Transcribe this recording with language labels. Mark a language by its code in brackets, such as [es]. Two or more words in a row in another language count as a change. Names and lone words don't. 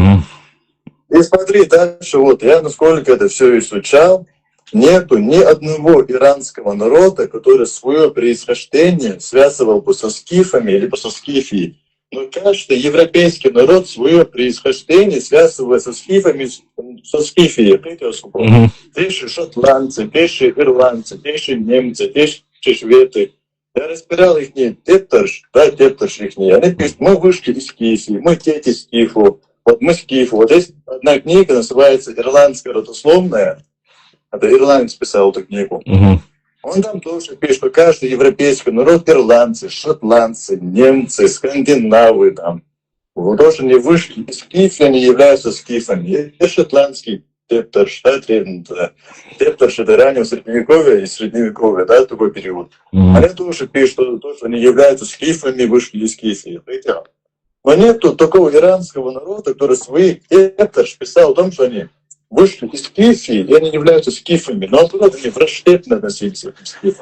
[ru] И смотри, дальше вот, я насколько это все изучал, нету ни одного иранского народа, который свое происхождение связывал бы со скифами, либо со скифией. Но каждый европейский народ свое происхождение связывает со скифами, со скифией. Те же шотландцы, те же ирландцы, те же немцы, те же шведы. Я разбирал их тептарш, да, тептарш их. Они пишут, мы вышли из скифии, мы дети скифу. Вот мы скифы. Вот есть одна книга, называется «Ирландская родословная». Это ирландец писал эту книгу. Он там тоже пишет, что каждый европейский народ, ирландцы, шотландцы, немцы, скандинавы, там, вот тоже не вышли из скифии, они являются скифами. И шотландский тептарш, да, тептарш это раннего средневековья и средневековья, да, такой период. Они тоже пишут, что они являются скифами, вышли из скифии. Но нету такого иранского народа, который свои тептарш писал о том, что они вышли из скифии, и они являются скифами, но наоборот, они враждебно относились к этим скифам.